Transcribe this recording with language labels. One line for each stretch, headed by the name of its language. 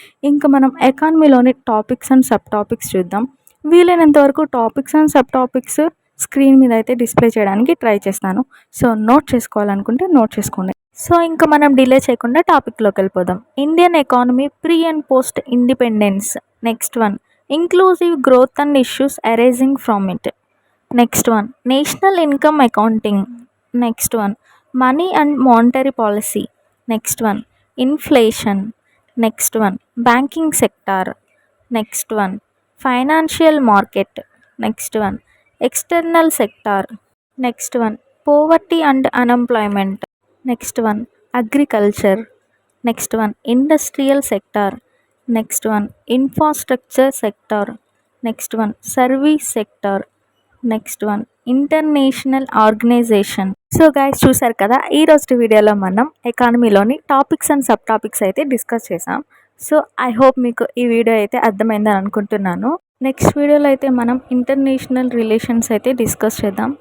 Telugu: ఇంకా మనం ఎకానమీలోని topics and sub topics చూద్దాం. వీలైనంత వరకు topics and sub topics screen మీద అయితే డిస్ప్లే చేయడానికి ట్రై చేస్తాను. సో నోట్ చేసుకోవాలనుకుంటే నోట్ చేసుకోండి. సో ఇంకా మనం డిలే చేయకుండా టాపిక్లోకి వెళ్ళిపోదాం.
English: Indian economy pre and post independence. Next one, inclusive growth and issues arising from it. Next one, national income accounting. Next one, money and monetary policy. Next one, inflation. Next one, banking sector. Next one, financial market. Next one, external sector. Next one, poverty and unemployment. Next one, agriculture. Next one, industrial sector. Next one, infrastructure sector. Next one, service sector. Next one, international organization.
Telugu: So guys, చూసారు కదా, ఈరోజు వీడియోలో మనం ఎకానమీలోని topics and sub topics అయితే discuss చేసాం. So I hope మీకు ఈ video అయితే అర్థమైందని అనుకుంటున్నాను. నెక్స్ట్ వీడియోలో అయితే మనం ఇంటర్నేషనల్ రిలేషన్స్ అయితే డిస్కస్ చేద్దాం.